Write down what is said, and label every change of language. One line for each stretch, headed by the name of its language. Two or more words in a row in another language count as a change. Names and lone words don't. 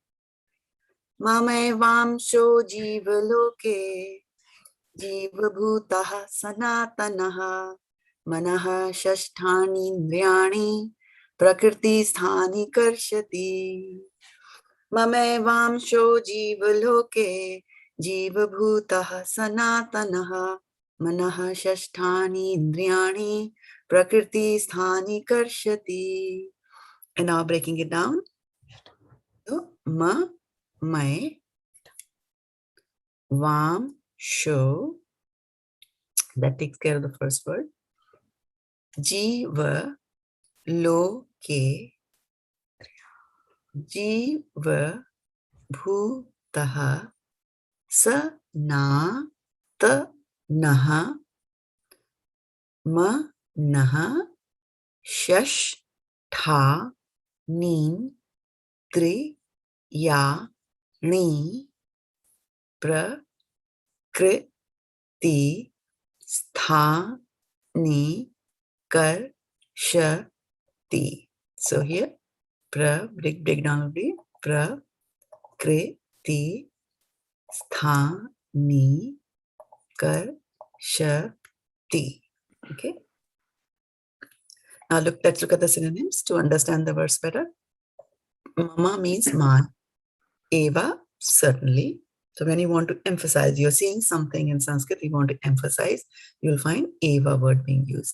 Sanskrit: ममैवांशो जीवलोके जीवभूतः सनातनः मनः षष्ठानि इन्द्रियाणि प्रकृति स्थानि कर्षति ममैवांशो जीवलोके जीवभूतः सनातनः मनः षष्ठानि इन्द्रियाणि प्रकृति स्थानि कर्षति.
English: And now breaking it down. So, ma, mai, vam, sho. That takes care of the first word. Jiva, lo, ke. Jiva, bhutaha, sa, na, ta, naha, ma, naha, shash, tha, nin, tri, ya, ni, pra, kri, ti, stha, ni, kar, sha, ti. So here, breakdown will be pra, kri, ti, stha, ni, kar, sha, ti. Okay. Now let's look at the synonyms to understand the verse better. Mama means man. Eva, certainly. So when you want to emphasize, you're seeing something in Sanskrit, you want to emphasize, you'll find Eva word being used.